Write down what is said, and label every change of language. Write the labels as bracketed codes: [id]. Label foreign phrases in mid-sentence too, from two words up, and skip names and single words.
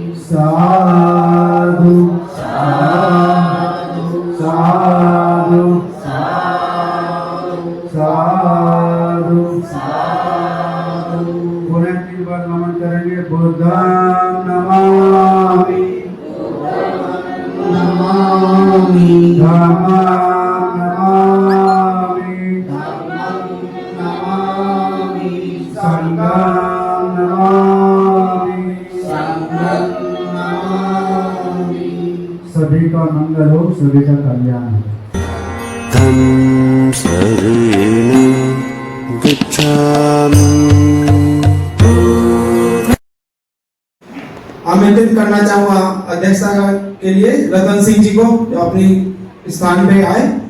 [pi] साधु साधु साधु साधु साधु। [hi] पुनः 3 बार नमन करेंगे। [pi] बुद्धं नमामि नमामि धम्मं नमामि धम्मं नमामि संघं नमामि संघं नमामि। [hi] सभी का मंगल हो, सभी का कल्याण हो। [pi] तं शरणं गच्छामि। [hi] आमंत्रित करना चाहूंगा अध्यक्षता के लिए रतन सिंह जी को, जो अपनी स्थान पे आए।